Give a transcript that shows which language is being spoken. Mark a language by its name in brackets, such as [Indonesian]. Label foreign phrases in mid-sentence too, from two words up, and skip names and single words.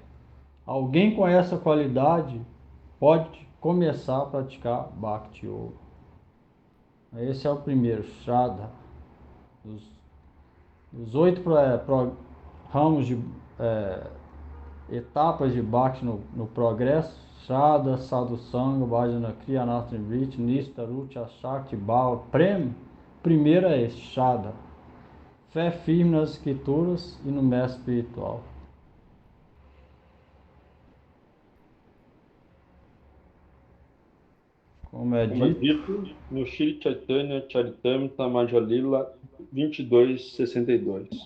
[Portuguese] Alguém com essa qualidade pode começar a praticar Bhakti Yoga. Esse é o primeiro, Shraddha. Os 8 ramos de etapas de Bhakti no progresso: [Sanskrit] Shraddha, Sadhusanga, Bhajana Kriya, Anattamrita, Nishta, Rucha, Shakti, Bhava, Prema. [Portuguese] Primeiro é esse, Shraddha. Fé firme nas Escrituras e no mestre espiritual. Como é dito no Shri Chaitanya Charitamrita Madhya-lila 22:62.